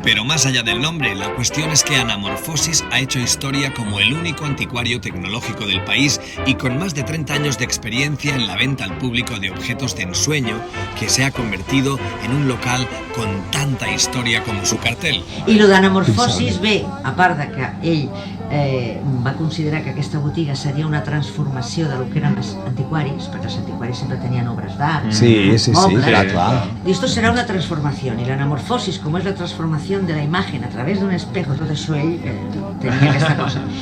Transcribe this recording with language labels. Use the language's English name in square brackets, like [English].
[Spanish] Pero más allá del nombre, la cuestión es que Anamorfosis ha hecho historia como el único anticuario tecnológico del país y con más de 30 años de experiencia en la venta al público de objetos de ensueño, que se ha convertido en un local con tanta historia como su cartel. [Catalan] I lo d'Anamorfosis ve, a part de que ell va considerar que aquesta botiga seria una transformació de lo que eren els antiquaris, perquè els antiquaris sempre tenien obres d'art, mobles. [Spanish] Y esto será una transformación, y la anamorfosis, como es la transformación de la imagen a través d'un espejo, [Catalan] tot això ell tenia aquesta cosa.